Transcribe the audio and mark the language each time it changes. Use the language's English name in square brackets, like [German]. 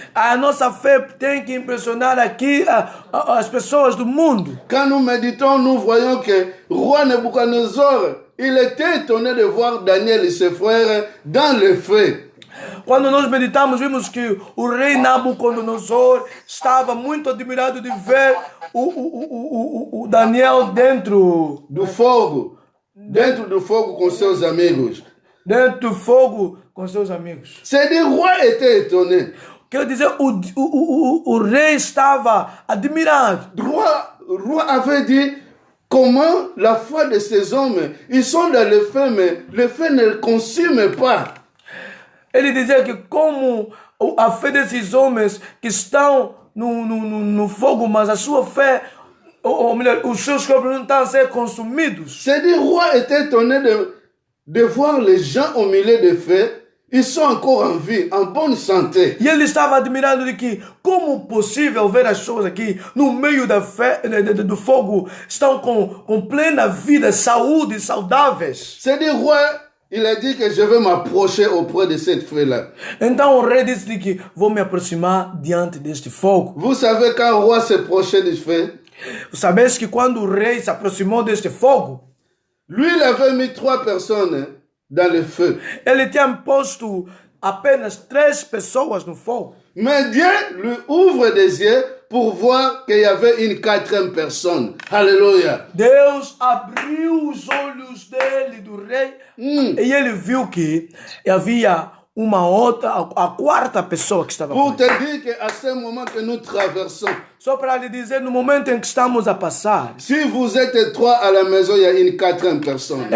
[Portuguese] A nossa fé tem que impressionar aqui as pessoas do mundo. [French] Quand nous méditons, nous voyons que roi Nebuchadnezzar, il était étonné de voir Daniel et ses frères dans le feu. [Portuguese] Quando nós meditamos, vimos que o rei Nabucodonosor estava muito admirado de ver o Daniel dentro do fogo com seus amigos. Dentro do fogo com seus amigos. [French] C'est-à-dire, le roi était étonné. [Portuguese] Quer dizer, o rei estava admirado. [French] Le roi avait dit, comment la foi de ces hommes, ils sont dans le feu, mais le feu ne le consume pas. [Portuguese] Ele dizia que como a fé desses homens que estão no fogo, mas a sua fé, ou melhor, os seus corpos não estão a ser consumidos. [French] C'est-à-dire, le roi était étonné de voir les gens au milieu de feu. Ils sont encore en vie, en bonne santé. [Portuguese] E ele estava admirando de que como possível ver as pessoas aqui no meio do fogo estão com plena vida, saúde, saudáveis. [French] C'est-à-dire, le roi, il a dit que je vais m'approcher auprès de cette feu-là. [Portuguese] Então o rei disse que vou me aproximar diante deste fogo. [French] Vous savez, quand le roi s'approchait du feu, [Portuguese] Sabes que quando o rei se aproximou deste fogo, [French] lui, il avait mis 3 personnes dans le feu. [Portuguese] ele tinha posto apenas 3 pessoas no fogo. [French] Mais Dieu lui ouvre des yeux pour voir qu'il y avait une 4e personne. Alléluia. [Portuguese] Deus abriu os olhos dele, do rei, e ele viu que havia uma outra, a 4ª pessoa que estava [French] Pour te [Portuguese] ele. [French] dire qu'à ce moment que nous traversons, [Portuguese] Só para lhe dizer, no momento em que estamos a passar, [French] si vous êtes 3 à la maison, il y a une 4e personne.